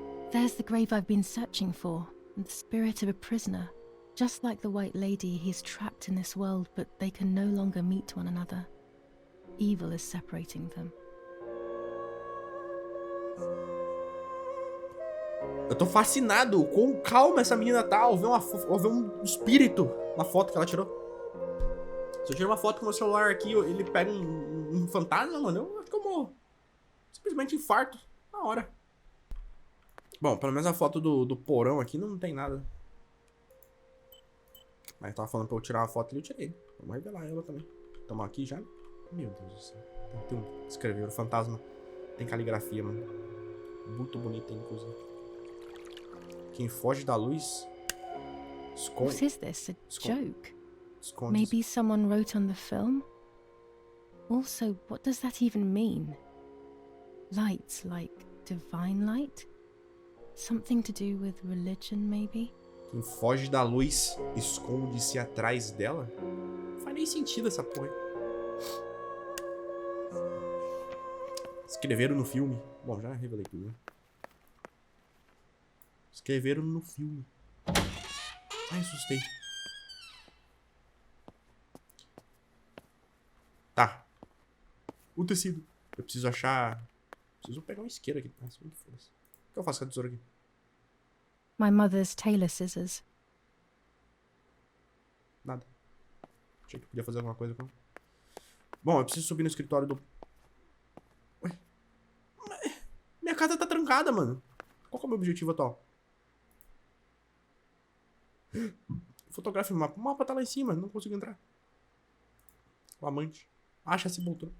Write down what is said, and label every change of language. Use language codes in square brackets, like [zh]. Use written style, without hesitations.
[en] There's the grave I've been searching for, and the spirit of a prisoner. Just like the White Lady, he's trapped in this world, but they can no longer meet one another. Evil is separating them. [pt] Eu tô fascinado com quão calma essa menina tá ao ver um espírito na foto que ela tirou. Se eu tirar uma foto com o meu celular aqui, ele pega um fantasma, mano, eu acho que eu morro. Simplesmente infarto. Na hora. Bom, pelo menos a foto do porão aqui não tem nada. Mas tava falando pra eu tirar uma foto ali, eu tirei. Vamos revelar ela também. Tamo aqui já. Meu Deus do céu. Tem um escrever, o fantasma. Tem caligrafia, mano. Muito bonita, inclusive. Quem foge da luz... esconde. [en] What is this? A joke? [pt] Esconde. [en] Maybe someone wrote on the film? Also, what does that even mean? Light, like divine light? Something to do with religion, maybe? [pt] Quem foge da luz, esconde-se atrás dela? Não faz nem sentido essa porra. Escreveram no filme. Bom, já revelei tudo, né? Escreveram no filme. Ai, assustei. Tá. O tecido. Eu preciso achar... Preciso pegar um isqueiro aqui. Nossa, o que eu faço com a tesoura aqui? [en] My mother's tailor scissors. [pt] Nada. Achei que podia fazer alguma coisa com... Bom, eu preciso subir no escritório do... Ué? Minha casa tá trancada, mano. Qual que é o meu objetivo atual? Fotografe o mapa. O mapa tá lá em cima, não consigo entrar. O amante. Acha a sepultura.